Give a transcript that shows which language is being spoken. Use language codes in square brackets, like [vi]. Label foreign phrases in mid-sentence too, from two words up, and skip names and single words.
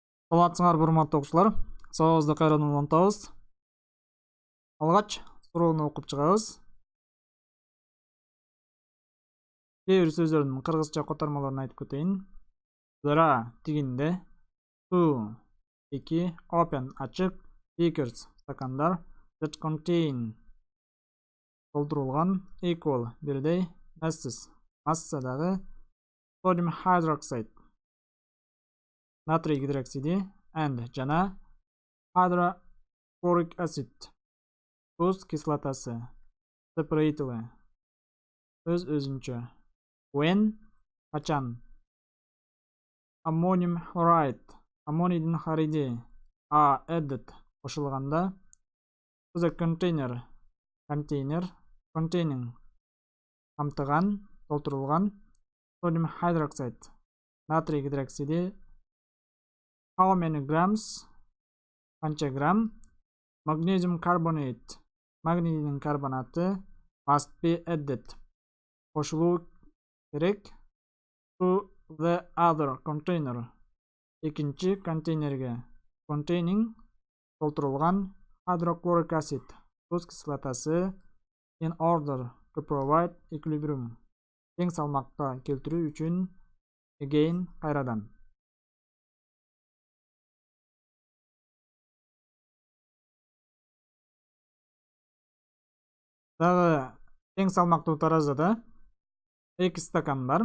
[ky] Саламатсыңар урматтуу окуучулар. Сабагыбызды кайрадан улантабыз. Алгач суроону окуп чыгабыз. Кээ бир сөздөрдүн кыргызча котормаларын айтып кетейин. Зара тигинде, to эки, open ачык, beakers стакандар, [en] that contain толтурулган, equal бирдей, masses массадагы, sodium hydroxide [ky] натрий гидроксиди [en] and жана hydrochloric acid [ky] туз кислотасы [en] separately өз-өзүнчө when качан ammonium chloride [ky] аммонийдин хлориди [en] added кошулганда to the container containing [ky] камтыган толтурулган [en] sodium hydroxide [ky] натрий гидроксиди [en] how many grams [ky] канча грамм [en] magnesium carbonate [ky] магнийдин карбонаты [en] must be added [ky] кошулуу керек [en] to the other container [ky] экинчи контейнерге [en] containing [ky] толтурулган [en] hydrochloric acid [ky] туз кислотасы [en] in order to provide equilibrium [ky] тең салмакка келтирүү үчүн again кайрадан дагы тең салмактуу таразада 2 стакан бар.